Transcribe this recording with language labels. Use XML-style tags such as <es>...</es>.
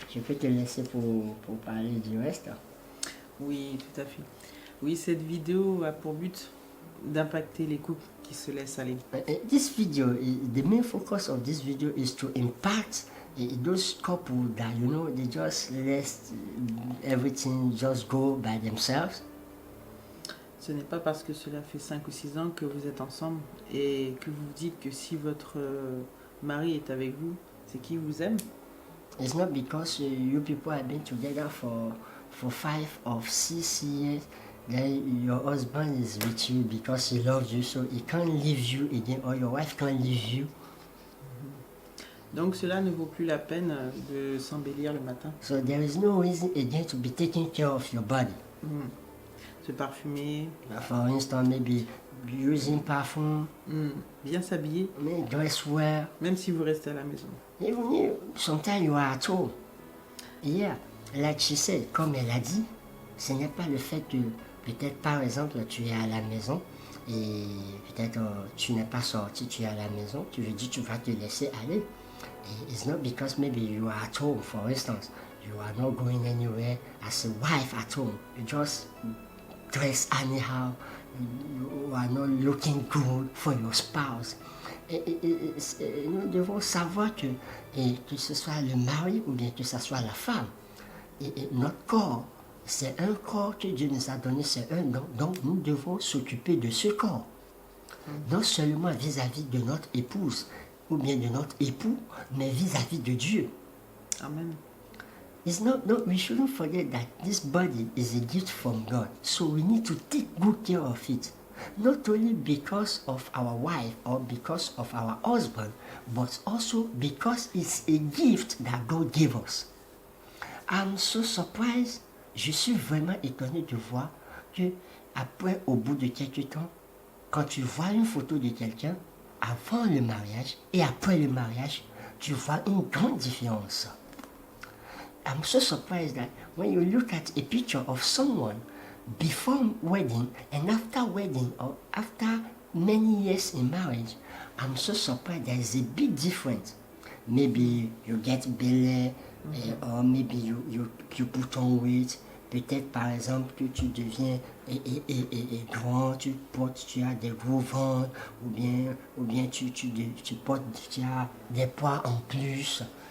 <fr>Je peux te laisser pour parler du reste. Oui, tout à fait. Oui, cette vidéo a pour but d'impacter les couples qui se laissent aller.</fr> <en>This video, the main focus of this video is to impact those couples that, you know, they just let everything just go by themselves.</en> <fr>Ce n'est pas parce que cela fait 5 ou 6 ans que vous êtes ensemble et que vous dites que si votre mari est avec vous, c'est qu'il vous aime.</fr> <en>It's not because you people have been together for 5 or 6 years then your husband is with you because he loves you, so he can't leave you again, or your wife can't leave you.</en> <fr>Donc cela ne vaut plus la peine de s'embellir le matin.</fr> <en>So there is no reason again to be taking care of your body.</en> <fr>Se parfumer,</fr> <en>For instance, maybe using perfume,</en> <fr>bien s'habiller,</fr> <en>dress wear.</en> <fr>même si vous restez à la maison.</fr> <en>Even you, sometimes you are at home. Yeah, like she said,</en> <fr>comme elle a dit, ce n'est pas le fait que peut-être par exemple tu es à la maison et peut-être tu n'es pas sorti, tu es à la maison, tu veux dire tu vas te laisser aller.</fr> <en>It's not because maybe you are at home, for instance, you are not going anywhere as a wife at home. You just dress anyhow, you are not looking good for your spouse.</en> <fr>Nous devons savoir que ce soit le mari ou bien que ce soit la femme, notre corps, c'est un corps que Dieu nous a donné, c'est un don, donc nous devons s'occuper de ce corps. Non seulement vis-à-vis de notre épouse ou bien de notre époux, mais vis-à-vis de Dieu. Amen.</fr> <en>It's not, no, we shouldn't forget that this body is a gift from God, so we need to take good care of it. Not only because of our wife or because of our husband, but also because it's a gift that God gave us. I'm so surprised.</en> <fr>Je suis vraiment étonné de voir que après, au bout de quelques temps, quand tu vois une photo de quelqu'un avant le mariage et après le mariage, tu vois une grande différence.</fr> <en>I'm so surprised that when you look at a picture of someone before wedding and after wedding or after many years in marriage, I'm so surprised there is a big difference. Maybe you get belly, or maybe you put on weight.</en> <fr>Peut-être par exemple que tu deviens grand, tu as des gros ventres, ou bien tu as des poids en plus.</fr>